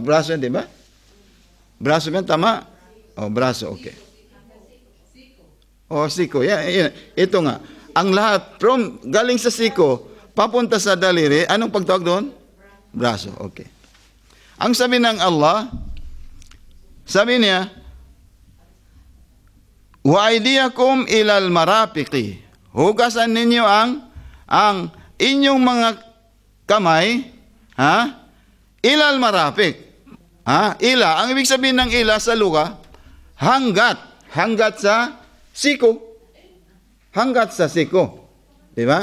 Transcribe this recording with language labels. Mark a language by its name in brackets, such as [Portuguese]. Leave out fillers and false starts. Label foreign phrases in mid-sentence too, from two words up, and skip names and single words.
[Filipino] Braso, hindi ba? Braso yan, tama? O, braso, okay. O, siko. Yan. Ito nga. Ang lahat, galing sa siko, papunta sa daliri, anong pagtawag doon? Braso, okay. Ang sabi ng Allah, sabi niya, [Arabic] وأيديكم إلى المرافق. [Filipino] Hugasan ninyo ang inyong mga kamay, ha? [Arabic] إلى المرافق. Ha? [Filipino] Ila, ang ibig sabihin ng ila sa luga, hanggat sa siko. Hanggat sa siko. Di ba?